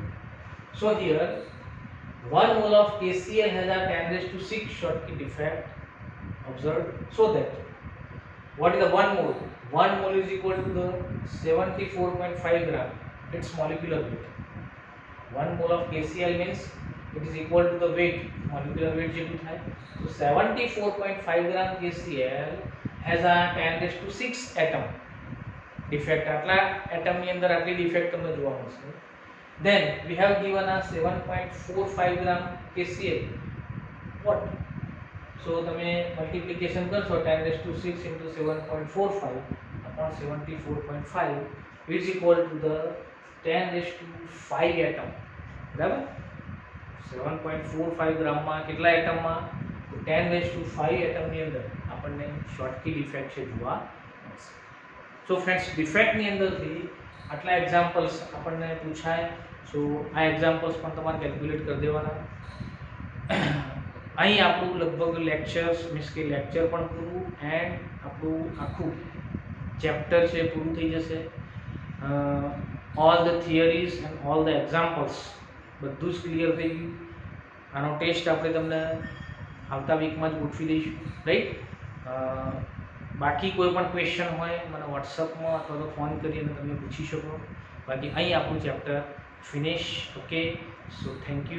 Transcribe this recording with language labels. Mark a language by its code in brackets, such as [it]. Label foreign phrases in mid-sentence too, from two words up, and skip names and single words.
[en] So here 1 mole of KCl has a 10 raised to 6 Schottky defect observed. So that what is the 1 mole? 1 mole is equal to the 74.5 gram. Its molecular weight. 1 mole of KCl means it is equal to the weight, molecular weight [gu] જેટલું થાય. [en] So 74.5 gram KCl has a 10 raised to 6 atom defect. [gu] આટલા atom ની અંદર આટલી defect તમને જોવા મળશે. [en] Then we have given a 7.45 gram KCl. What? So [gu] તમે multiplication કરશો [en] 10 raised to 6 into 7.45 upon 74.5 is equal to the 10 raised to 5 atom. [gu] બરાબર? 7.45 ગ્રામ માં કેટલા એટમ માં? 10 raised to 5 એટમ ની અંદર આપણને Schottky defect છે જોવા મળશે. [en] So friends, [gu] defect ની અંદરથી આટલા એક્ઝામ્પલ્સ આપણને પૂછાય. So આ એક્ઝામ્પલ્સ પણ તમારે કેલ્ક્યુલેટ કરી દેવાના. અહીં આપણું લગભગ [en] lectures means [gu] કે લેક્ચર પણ પૂરું એન્ડ આપણું આખું ચેપ્ટર છે પૂરું થઈ જશે. All the theories and all the examples બધું જ ક્લિયર થઈ ગયું. આનો ટેસ્ટ આપણે તમને આવતા વીકમાં જ ગોઠવી દઈશું, રાઈટ? બાકી કોઈ પણ ક્વેશ્ચન હોય મને વોટ્સઅપમાં અથવા તો ફોન કરીને તમે પૂછી શકો. બાકી અહીં આપણું ચેપ્ટર ફિનિશ. [en] okay, so thank you.